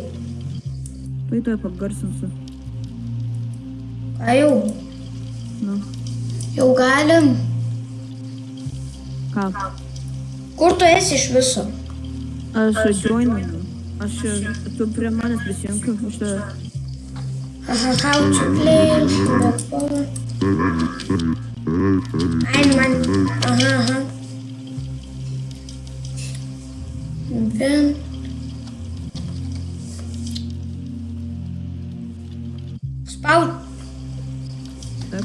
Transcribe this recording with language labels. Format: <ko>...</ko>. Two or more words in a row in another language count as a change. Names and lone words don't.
<lt>Tai tave pagarsinsiu. Ką jau? Nu, Jau galim. ką? Kur tu esi iš viso? Aš joininu. Tu prie manęs prisijunkiu. Aš tave...</lt> <en>How to play.</en> <lt>Ai, man. Aha. Vien. Spaud. Taip.</lt>